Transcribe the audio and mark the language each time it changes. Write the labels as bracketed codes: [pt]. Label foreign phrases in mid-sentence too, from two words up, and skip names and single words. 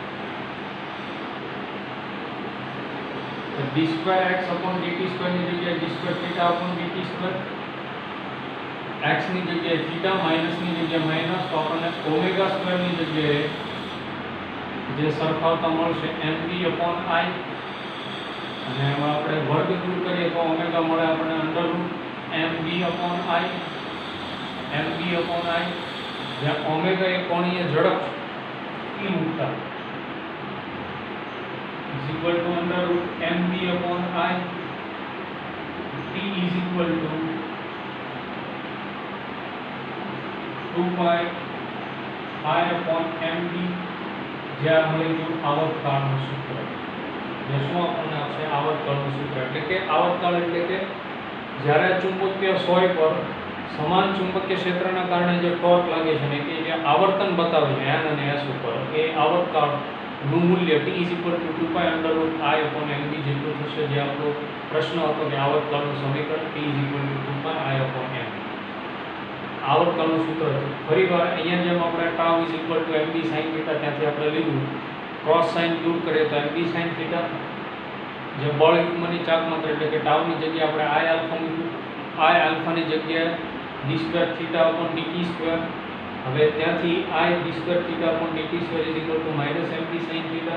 [gu] તો [en] d square x upon dt square [gu] ની જગ્યાએ [en] d square theta upon dt square, [gu] x ની જગ્યાએ થીટા, માઇનસ ની જગ્યાએ માઇનસ, તો આપણને [en] omega square [gu] ની જગ્યાએ જે સરખાવતા મળશે [en] mv upon I, [gu] અને એમાં આપણે વર્ગ દૂર કરીએ તો ઓમેગા મળે આપણને [en] under root mv upon I, mv upon I, [gu] જ્યાં ઓમેગા એ કોણીય ઝડપ e મૂકતા [en] is equal to under root mv upon I, t is equal to 2 pi I upon mv, [gu] જ્યાં મળી ગયું આવર્તકાળનું સૂત્ર. જે શું આપણને આપશે? આવર્તકાળનું સૂત્ર. એટલે કે આવર્તકાળ એટલે કે જ્યારે ચુંબકીય સોય પર સમાન ચુંબકીય ક્ષેત્રના કારણે જે ટોર્ક લાગે છે ને કે જે આવર્તન બતાવે છે n અને s ઉપર, એ આવર્તકાળનું મૂલ્ય [en] t is equal to 2 pi under root I upon mv [gu] જેટલું થશે. જે આપણો પ્રશ્ન હતો કે આવર્તકાળનું સમીકરણ [en] t is equal to 2 pi I upon m, [gu] આવર્તકાળનું સૂત્ર હતું. ફરીવાર અહીંયા જેમ આપણે [en] tau is equal to mb sin theta [gu] ત્યાંથી આપણે લીધું, [en] cross sign [gu] દૂર કરીએ તો [en] mb sin theta, [gu] જે બળ યુગ્મની ચાક માત્ર એટલે કે tau ની જગ્યાએ આપણે [en] I alpha [gu] મૂક્યું, I આલ્ફાની જગ્યાએ [en] d square theta upon dt square. [gu] હવે ત્યાંથી [en] I d square theta upon dt square is equal to minus mb sin theta.